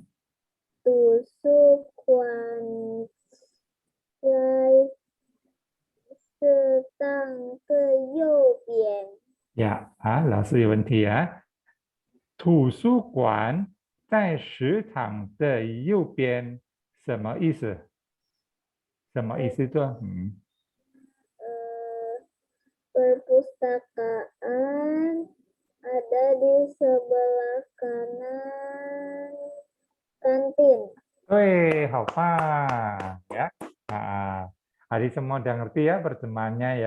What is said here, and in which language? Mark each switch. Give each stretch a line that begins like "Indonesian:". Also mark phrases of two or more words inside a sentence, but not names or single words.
Chinese: 图书馆在食堂的右边。呀，老师有问题啊。图书馆在食堂的右边，什么意思？什么意思 tuh？
Indonesian: Perpustakaan ada di sebelah kanan kantin.
Chinese: 对，好棒 ya.
Indonesian: Nah, Adik semua udah ngerti ya terjemahannya ya.